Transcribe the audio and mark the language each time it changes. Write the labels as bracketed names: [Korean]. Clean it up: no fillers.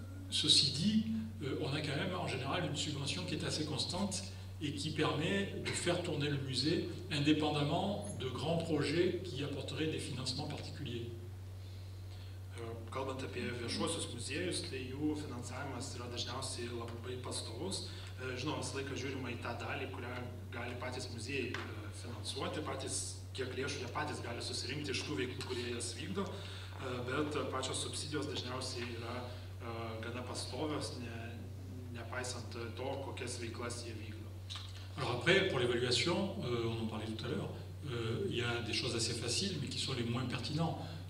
[French] Ceci dit, on a quand même en général une subvention qui est assez constante et qui permet de faire tourner le musée indépendamment de grands projets qui apporteraient des financements particuliers. [Lithuanian] Kalbant apie viešuosius muziejus, tai jų finansavimas yra dažniausiai labai pastovus. Žinoma, visą laiką žiūrima į tą dalį, kurią gali patys muziejai finansuoti, patys kiek lėšų jie patys gali susirinkti iš tų veiklų, kurie jas vykdo, bet pačios subsidijos dažniausiai yra gana pastovios, nepaisant to, kokias veiklas jie vykdo. [French] Alors après, pour l'évaluation, on en parlait tout à l'heure, il y a des choses assez faciles, mais qui sont les moins pertinents.